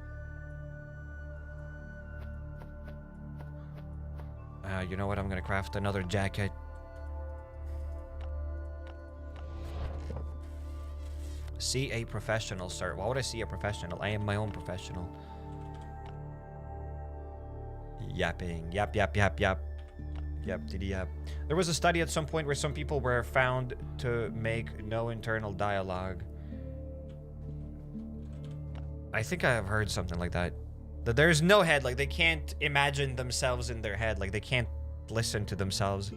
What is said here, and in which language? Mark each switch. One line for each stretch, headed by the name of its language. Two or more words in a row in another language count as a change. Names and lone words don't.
English: You know what? I'm gonna craft another jacket. See a professional, sir. Why would I see a professional? I am my own professional. Yapping. Yap, yap, yap, yap. Yap, diddy, yap. There was a study at some point where some people were found to make no internal dialogue. I think I have heard something like that. That there's no head, like they can't imagine themselves in their head, like they can't listen to themselves.